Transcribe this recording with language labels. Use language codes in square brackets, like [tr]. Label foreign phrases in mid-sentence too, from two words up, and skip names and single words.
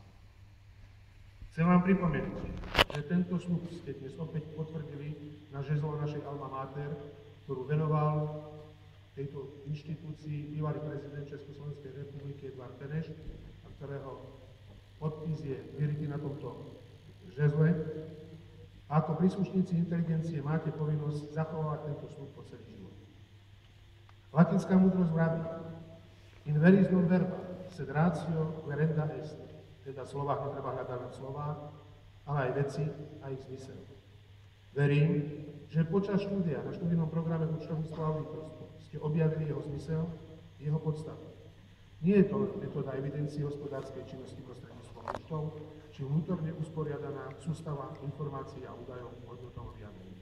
[sk] Chcem vám pripomenúť, že tento sľub ste dnes opäť potvrdili na žezlo našej [la] alma mater, [sk] ktorú venoval tejto inštitúcii bývalý prezident Československej republiky Edvard Beneš, a ktorého podpis je vyrytý na tomto žezle. A ako príslušníci inteligencie máte povinnosť zachovať tento sľub po celý život. Latinská múdrosť vraví: [la] in veris non verba, sed ratio querenda est. [sk] Teda v slovách netreba hľadať len slová, ale aj veci a ich zmysel. Verím, že počas štúdia na študijnom programe účtovníctvo a auditorstvo ste objavili jeho zmysel, jeho podstatu. Nie je to len metóda evidencie hospodárskej činnosti prostredníctvom účtov, či vnútorne usporiadaná sústava informácií a údajov o hodnotovom vyjadrení.